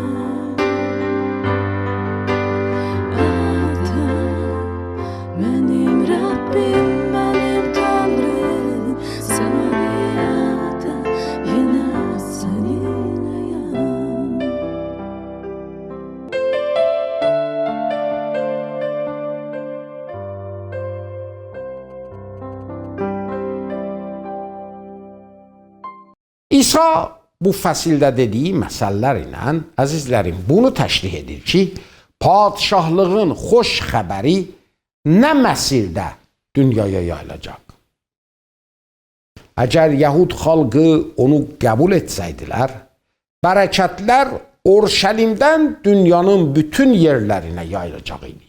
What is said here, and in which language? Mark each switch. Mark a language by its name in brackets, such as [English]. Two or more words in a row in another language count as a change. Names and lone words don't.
[Turkish] Ata, benim Rabbim, benim Tanrım, semavi ata, yine seninleyim. [Azerbaijani] İsa bu fəsildə dediyi məsələlər ilə, əzizlərim, bunu təşrih edir ki, padişahlığın xoş xəbəri nə məsirdə dünyaya yayılacaq. Əgər Yahud xalqı onu qəbul etsəydilər, bərəkətlər Orşəlimdən dünyanın bütün yerlərinə yayılacaq idi.